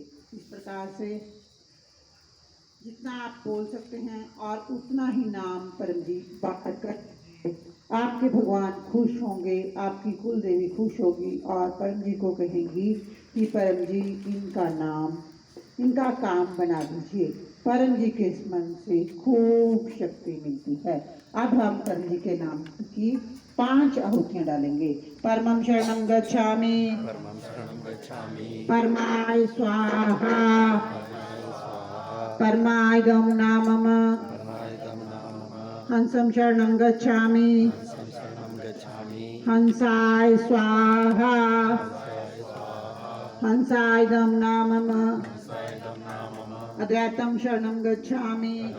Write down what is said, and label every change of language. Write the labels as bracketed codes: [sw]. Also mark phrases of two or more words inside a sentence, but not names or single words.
[hi] इस प्रकार से जितना आप बोल सकते हैं और उतना ही नाम परम जी बाहर कर आपके भगवान खुश होंगे, आपकी कुल देवी खुश होगी और परम जी को कहेंगी कि परम जी इनका नाम, इनका काम बना दीजिए। परम जी के स्मरण से खूब शक्ति मिलती है। अब हम परम जी के नाम की 5 आहुतियां डालेंगे। [sa] परमं शरणं गच्छामि, परमाय स्वाहा, परमायदं नामम, हंसं शरणं गच्छामि, हंसाय स्वाहा, हंसायदं नामम, अद्वैतं शरणं गच्छामि,